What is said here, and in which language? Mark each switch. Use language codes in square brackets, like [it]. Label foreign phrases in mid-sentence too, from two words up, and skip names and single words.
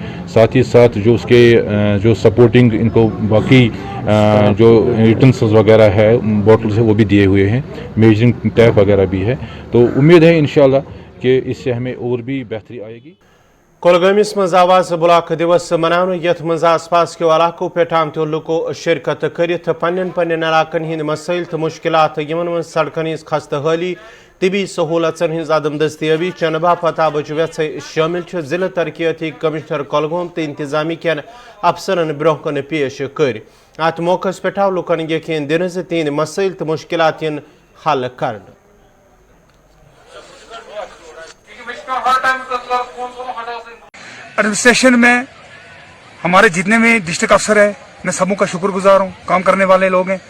[hi] साथ ही साथ जो उसके जो सपोर्टिंग इनको बाकी जो यूटेंसिल्स वगैरह है, बॉटल्स है, वो भी दिए हुए हैं, [en] measuring tape [hi] वगैरह भी है। तो उम्मीद है इंशाल्लाह कि इससे हमें और भी बेहतरी आएगी। [ks] کولگامس منٛز عوامی بلاک دِوس مناونہٕ یتھ منٛز آس پاس کیٚن علاقن پیٚٹھ آمتو لُکو شِرکت کٔرِتھ پنٕنٕ پنٕنٕ علاقن ہٕنٛد مسٲیِل تہٕ مُشکلات یِمن منٛز سڑکن ہٕنٛز خستہ حٲلی تہٕ بیٚیہِ سہولتن ہٕنٛز عدم دستیٲبی چھِ بابت آبچ وٲتھ شٲمِل ضِلع ترقیاتی کمِشنر کولگام تہٕ اِنتظامی کٔن افسرن برونٛہہ پیش کٔر اتھ موقعس پیٚٹھ آو لُکن یقین دِنہٕ زِ تِہٕنٛد مسٲیِل تہٕ مُشکلات کرن حل. [hi] एडमिनिस्ट्रेशन में हमारे जितने भी डिस्ट्रिक्ट अफसर है मैं सबों का शुक्रगुजार हूँ, काम करने वाले लोग हैं।